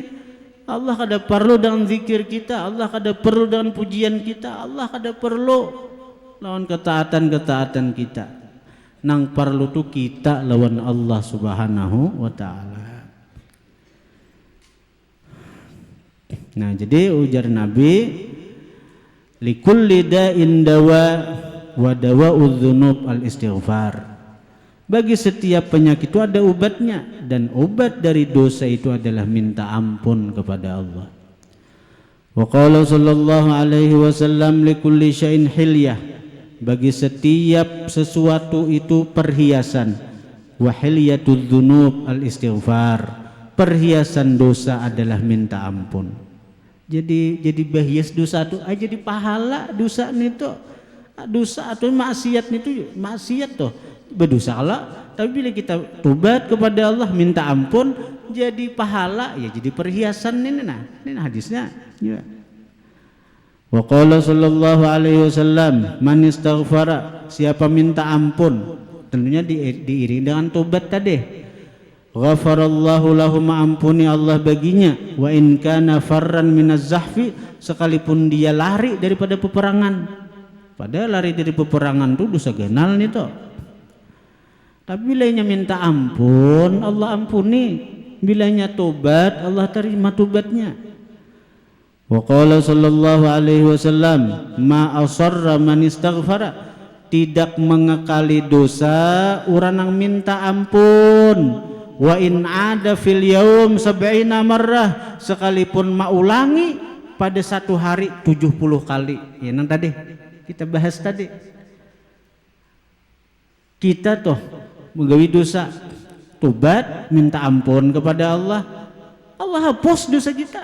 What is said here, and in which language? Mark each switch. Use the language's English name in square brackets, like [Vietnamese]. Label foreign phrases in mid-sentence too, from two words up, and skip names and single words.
[Banjar] Allah kada perlu dengan zikir kita, Allah kada perlu dengan pujian kita, Allah kada perlu lawan ketaatan kita. Nang perlu tu kita lawan [Arabic] الله سبحانه وتعالى. [Banjar] Nah jadi ujar Nabi, [Arabic] لكل داء دواء ودواء الذنوب الاستغفار. [Indonesian] Bagi setiap penyakit itu ada obatnya, dan obat dari dosa itu adalah minta ampun kepada Allah. [Arabic] وقال صلى الله عليه وسلم لكل شيء حلية. [Indonesian] Bagi setiap sesuatu itu perhiasan. [Arabic] وحلية الذنوب الاستغفار. [Indonesian] Perhiasan dosa adalah minta ampun. Jadi bahias dosa itu aja di pahala dosa itu. Dosa atau maksiat itu maksiat tuh berdosa Allah, tapi bila kita tobat kepada Allah minta ampun jadi pahala, ya jadi perhiasan ini hadisnya ya. [Arabic] وقال صلى الله عليه وسلم من استغفر, [Indonesian] siapa minta ampun tentunya diiring dengan tobat tadi, [Arabic] غفر الله له, [Indonesian] maampuni Allah baginya, [Arabic] وإن كان فر من الزحف, [Indonesian] sekalipun dia lari daripada peperangan. Padahal lari dari peperangan itu dosa genal nih toh. [Banjar] Tapi bilanya minta ampun, Allah ampuni. Bilanya tobat, Allah terima tobatnya. [Arabic] وقال صلى الله عليه وسلم ما أصر من استغفر, [Indonesian] tidak mengekali dosa orang yang minta ampun. [Arabic] وإن عاد في اليوم 70 مرة, [Indonesian] sekalipun maulangi pada satu hari 70 kali. [Banjar] Ya nang tadi kita bahas tadi. Kita toh menggawi dosa, tobat, minta ampun kepada Allah, Allah hapus dosa kita.